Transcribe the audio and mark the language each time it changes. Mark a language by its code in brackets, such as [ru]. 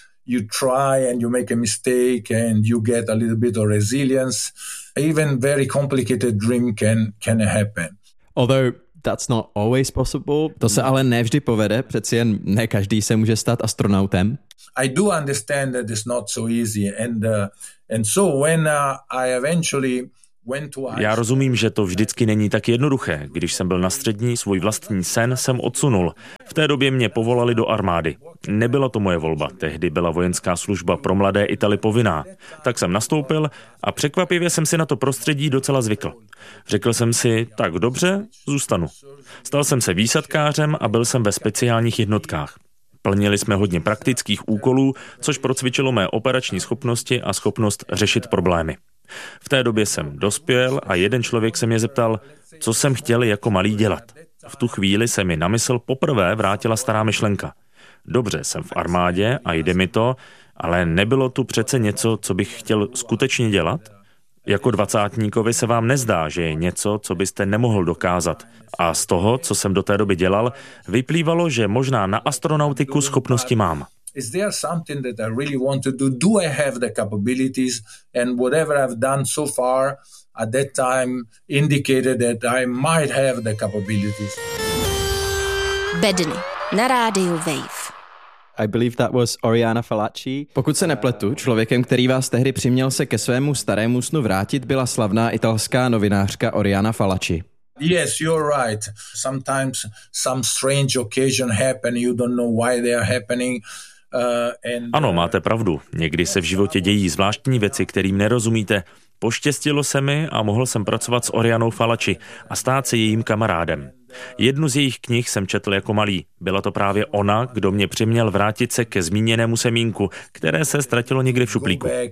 [en] You try and you make a mistake and you get a little bit of resilience. Even very complicated dream can happen. Although that's not always possible. [cs] To se ale nevždy povede, přeci jen ne každý se může stát astronautem. [en] I do understand that it's not so easy and so when I eventually went to. [cs] Já rozumím, že to vždycky není tak jednoduché. Když jsem byl na střední, svůj vlastní sen jsem odsunul. V té době mě povolali do armády. Nebyla to moje volba, tehdy byla vojenská služba pro mladé Italy povinná. Tak jsem nastoupil a překvapivě jsem si na to prostředí docela zvykl. Řekl jsem si, tak dobře, zůstanu. Stal jsem se výsadkářem a byl jsem ve speciálních jednotkách. Plnili jsme hodně praktických úkolů, což procvičilo mé operační schopnosti a schopnost řešit problémy. V té době jsem dospěl a jeden člověk se mě zeptal, co jsem chtěl jako malý dělat. V tu chvíli se mi na mysl poprvé vrátila stará myšlenka. Dobře, jsem v armádě a jde mi to, ale nebylo tu přece něco, co bych chtěl skutečně dělat? Jako dvacátníkovi se vám nezdá, že je něco, co byste nemohl dokázat. A z toho, co jsem do té doby dělal, vyplývalo, že možná na astronautiku schopnosti mám. [en] Is there something that I really want to do? Do I have the capabilities? And whatever I've done so far at that time indicated that I might have the capabilities. [cs] Bedny na rádiu Wave. [en] I believe that was Oriana Fallaci. [cs] Pokud se nepletu, člověkem, který vás tehdy přiměl se ke svému starému snu vrátit, byla slavná italská novinářka Oriana Fallaci. [en] Yes, you're right. Sometimes some strange occasion happen, you don't know why they are happening. [cs] Ano, máte pravdu. Někdy se v životě dějí zvláštní věci, kterým nerozumíte. Poštěstilo se mi a mohl jsem pracovat s Orianou Fallaci a stát se jejím kamarádem. Jednu z jejich knih jsem četl jako malý. Byla to právě ona, kdo mě přiměl vrátit se ke zmíněnému semínku, které se ztratilo někde v šuplíku.